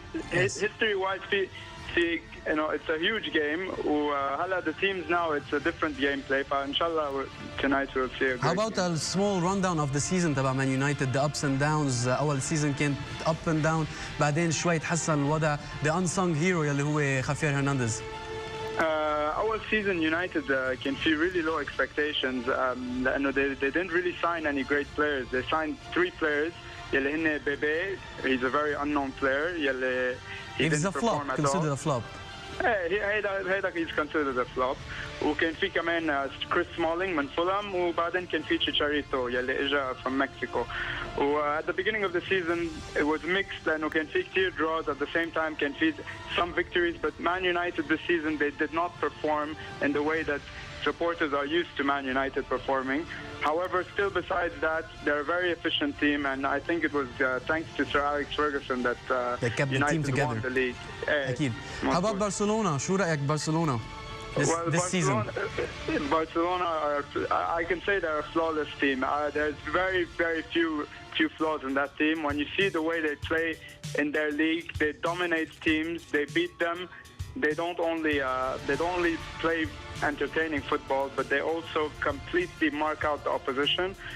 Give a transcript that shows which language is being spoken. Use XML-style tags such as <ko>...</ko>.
<en>history-wise, you know, it's a huge game. Hala the teams now, it's a different gameplay. But inshallah, tonight we'll see a great How about game. a small rundown of the season</en> <ar>تبع</ar> <en>Man United, the ups and downs.</en> <ar>أول season كان</ar> <en>up and down،</en> <ar>بعدين شوي تحسن الوضع.</ar> <en>The unsung hero</en> <ar>يلي هو خافير هرنانديز.</ar> <en>Our season United can see really low expectations. They didn't really sign any great players. They signed 3 players.</en> <ar>يلي هن بيبي,</ar> <en>he's a very unknown player.</en> <ar>يلي</ar> <en>he didn't perform at all. Considered a flop.</en> <ar>هيدا</ar> <en>he's considered a flop.</en> <ar>وكان في كمان كريس سمولينج من فولهام، وبعدين كان في تشيتشاريتو يلي اجى</ar> <en>from Mexico. At the beginning of the season it was mixed</en> <ar>لأنه كان في كتير</ar> <en>draws, at the same time</en> <ar>كان في</ar> <en>some victories, but Man United this season they did not perform in the way that supporters are used to Man United performing. However, still besides that, they're a very efficient team, and I think it was thanks to Sir Alex Ferguson that they kept United the team together. won the league.</en> <ar>أكيد.</ar> <en>How about Barcelona?</en> <ar>شو رأيك برشلونة</ar> <en>this season? Barcelona are, I can say they're a flawless team. There's very few flaws in that team. When you see the way they play in their league, they dominate teams, they beat them. They don't only play entertaining football, but they also completely mark out the opposition.</en>